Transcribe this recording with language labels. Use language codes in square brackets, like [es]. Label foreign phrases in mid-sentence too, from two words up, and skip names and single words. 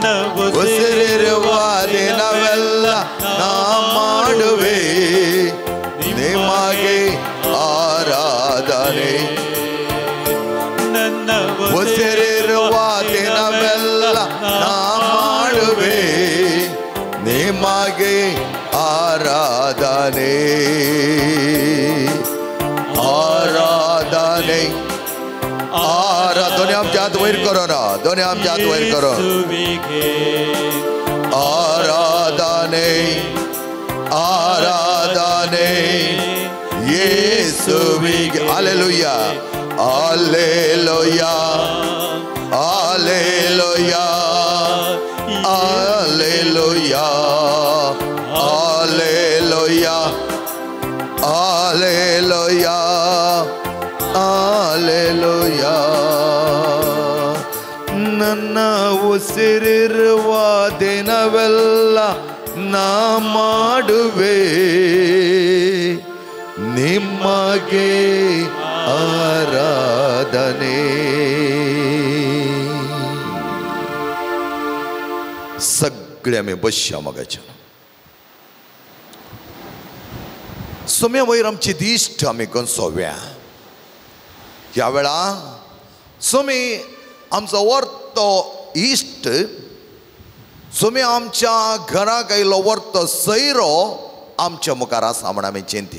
[kn] ಉಸಿರಿರುವ ದಿನವೆಲ್ಲ ನಾ ಮಾಡುವೆ ನಿಮಗೆ ಆರಾಧನೆ ನನ್ನ ಉಸಿರಿರುವ ದಿನವೆಲ್ಲ ನಾ ಮಾಡುವೆ ನಿಮಗೆ ಆರಾಧನೆ [kok] आराधने दोन्ही आमच्या हात वयर करो ना दोन्ही आमच्या हात वयर करो [kn] ಆರಾಧನೆ ಆರಾಧನೆ ಯೇಸುವಿಗೆ हालेलुया हालेलुया हालेलुया हालेलुया हालेलुया Alleluia, Alleluia. ನನ್ನ ಉಸಿರಿರುವ ದಿನವೆಲ್ಲ ನಾ ಮಾಡುವೆ ನಿಮಗೆ ಆರಾಧನೆ. [kok] सगळे आमी बसया मगाच्या सोम्या वयर आमची दिश्ट आमी सोव्या ह्या वेळा सोमी आमचो वर्तो इश्ट सोमी आमच्या घराक आयलो वर्तो सैरो आमच्या मुखार आसा म्हण आमी चिंतया.